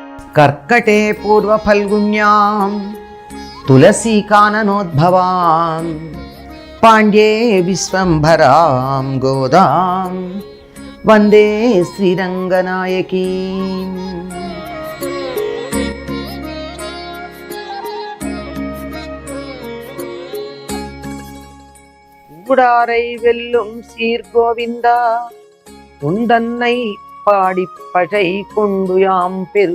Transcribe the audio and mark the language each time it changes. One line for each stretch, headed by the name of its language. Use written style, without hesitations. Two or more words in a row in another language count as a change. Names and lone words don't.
Sanskrit: కర్కటే పూర్వఫల్గుణ్యాం తులసీకాననోద్భవాం పాండ్యే విశ్వంభరాం గోదాం వందే శ్రీరంగనాయకీం.
Tamil: கூடாரை வெல்லும் சீர்கோவிந்தா உந்தன்னை பாடிப்பழை கொண்டு யாம் பெரு